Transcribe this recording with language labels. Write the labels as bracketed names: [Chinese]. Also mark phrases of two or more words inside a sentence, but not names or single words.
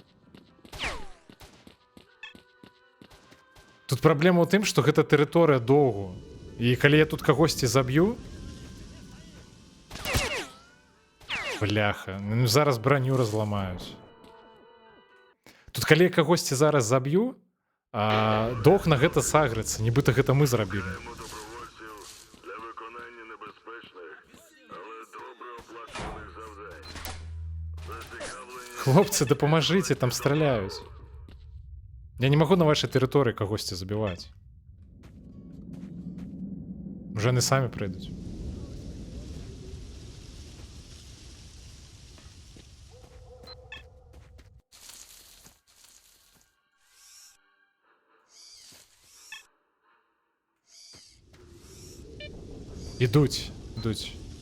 [Belarusian] Тут праблема ў тым, што гэта тэрыторыя доўгу. І калі я тут кагосьці заб'ю... Бляха, ну зараз броню разламаюць. Тут калі я кагосьці зараз заб'ю, доўг на гэта сагрыцца, нібыта гэта мы зрабілі. [Ukrainian] Добровольців для виконання небезпечних, але добре оплачуваних завдань. Зацікавлені [Belarusian] Хлопцы, дапамажыце, там страляюць. Я не магу на вашай тэрыторыі кагосьці забіваць. Уже яны самі прыйдуць. Ідуць, ідуць.